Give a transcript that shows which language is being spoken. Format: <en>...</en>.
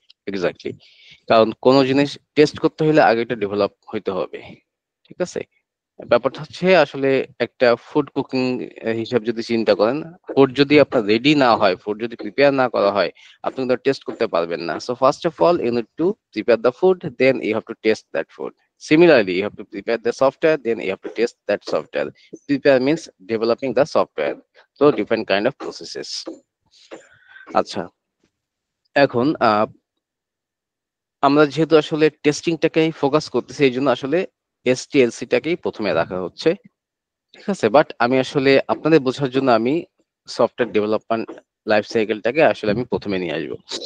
<bn>Exactly, কারণ কোন জিনিস টেস্ট করতে হলে আগে এটা ডেভেলপ হইতে হবে। ঠিক আছে, ব্যাপারটা হচ্ছে আসলে একটা ফুড কুকিং হিসাব যদি চিন্তা করেন, ফুড যদি আপনার রেডি না হয়, ফুড যদি প্রিপেয়ার না করা হয়, আপনি কিন্তু টেস্ট করতে পারবেন না।</bn> <en>So first of all you need to prepare the food, then you have to test that food. Similarly, you have to prepare the software, then you have to test that software. Prepare means developing the software. So different kind of processes.</en> <bn>আচ্ছা, এখন আমরা যেহেতু আসলে টেস্টিংটাকেই focus করতেছি, এই জন্য আসলে এসটিএলসি টাকেই প্রথমে রাখা হচ্ছে। ঠিক আছে, বাট আমি আসলে আপনাদের বোঝার জন্য আমি সফটওয়্যার ডেভেলপমেন্ট লাইফ সাইকেলটাকে আসলে আমি প্রথমে নিয়ে আসবো।</bn>